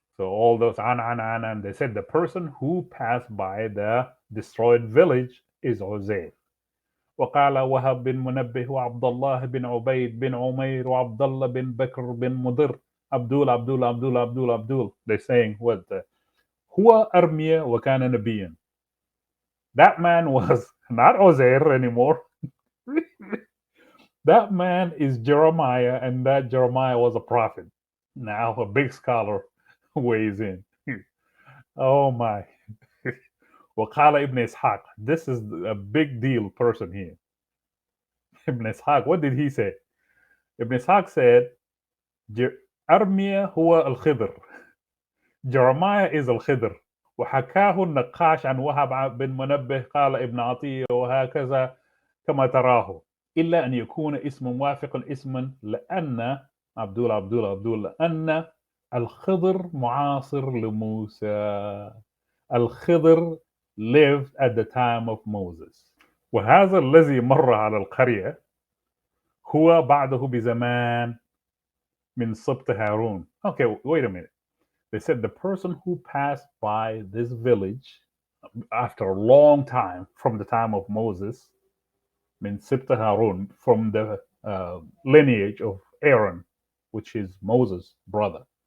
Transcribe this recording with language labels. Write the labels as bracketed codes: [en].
[en] So all those and they said the person who passed by the destroyed village is Uzair. [ar] وقال وهب بن منبه وعبد الله بن عبيد بن عمير وعبد الله بن بكر بن مضر Abdul. [en] They're saying what [ar] هو أرميا وكان نبيا. [en] That man was not Uzair anymore. That man is Jeremiah, and that Jeremiah was a prophet. Now a big scholar weighs in. Oh my. [ar] وقال ابن إسحاق. [en] This is a big deal person here. Ibn Ishaq, what did he say? Ibn Ishaq said, [ar] أرميا هو الخضر. [en] Jeremiah is الخضر. [ar] وحكاه النقاش عن وهب بن منبه قال ابن عطية وهكذا كما تراه إلا أن يكون اسم موافق اسما لأن عبدول لأن الخضر معاصر لموسى. [en] الخضر lived at the time of Moses. [ar] وهذا الذي مر على القرية هو بعده بزمان من سبط هارون. [en] Okay, wait a minute. They said the person who passed by this village after a long time from the time of Moses, [ar] min Sibta Harun, [en] from the lineage of Aaron, which is Moses' brother.